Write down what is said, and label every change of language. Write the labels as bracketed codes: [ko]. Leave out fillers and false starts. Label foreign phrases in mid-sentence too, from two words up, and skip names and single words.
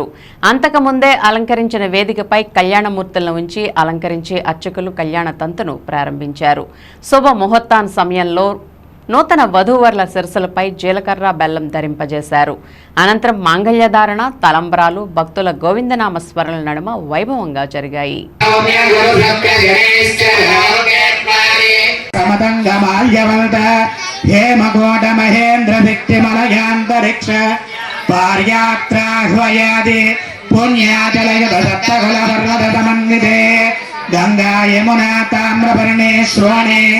[te] అంతకుముందే అలంకరించిన వేదికపై కళ్యాణమూర్తులను ఉంచి అలంకరించి అర్చకులు కళ్యాణ తంతును ప్రారంభించారు. శుభ ముహూర్తాన్ సమయంలో నూతన వధూవరుల శిరస్సులపై జీలకర్ర, బెల్లం ధరింపజేశారు. అనంతరం మాంగళ్యధారణ, తలంబ్రాలు, భక్తుల గోవిందనామ స్మరణల నడుమ వైభవంగా జరిగాయి. [sa] हेमकोट महेन्द्र भिक्तिमलयान्तरिक्ष पार्यात्राह्वयादि पुण्याचलयदत्तकुलपर्वतसमन्विते गंगा यमुना ताम्रपर्णे श्रोणे